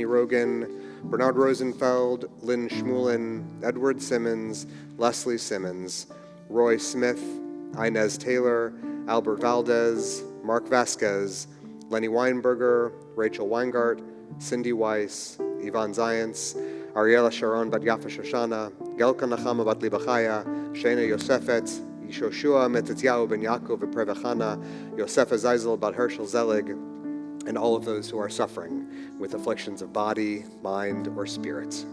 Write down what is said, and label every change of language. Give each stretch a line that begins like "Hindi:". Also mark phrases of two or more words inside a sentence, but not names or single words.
English: Rogan, Bernard Rosenfeld, Lynn Schmulin, Edward Simmons, Leslie Simmons, Roy Smith, Inez Taylor, Albert Valdez, Mark Vasquez, Lenny Weinberger, Rachel Weingart, Cindy Weiss, Yvonne Zients, Ariela Sharon Bat Yafa Shoshana, Gelka Nachama Bat Libachaya, Shana Yosefet, Yishoshua Metetyahu Ben Yaakov Prevachana, Yosefa Zeisel Bat Herschel Zelig, and all of those who are suffering with afflictions of body, mind, or spirit.